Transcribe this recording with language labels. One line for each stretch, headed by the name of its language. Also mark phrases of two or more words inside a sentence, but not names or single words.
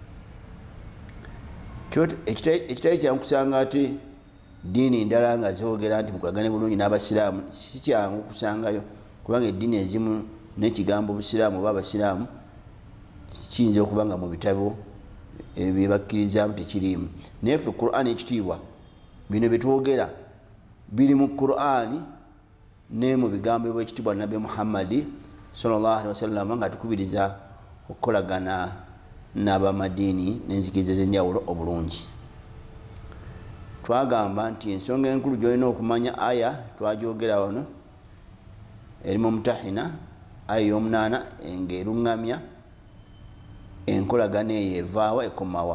Ganda: Ekitali kyangu kusanga ate diini ndala nga zoogera nti mukolagane bulungi n'abasiraamu, si kyangu kusangayo, kubanga eddiini ezimu n'ekigambo obusiraamu oba abasiraamu kiyinza okuba nga mu bitabo byebakkirizamu tekiriimu. Naye ffe Qur'ani ekitiibwa, bino byetwogera biri mu Qur'ani ne mu bigambo by'ekitiibwa Nabbi Muhammadi
Arabic: صلى الله عليه وسلم,
Ganda: nga tukubiriza okukolagana n'abamadiini n'enzikiriza ez'enjawulo obulungi. Twagamba nti ensonga enkulu gy'olina okumanya, aya twagyogera wano eri mu Mutahina aya y'omunaana, ng'erungamya enkolagana eyo evaawa ekomawa.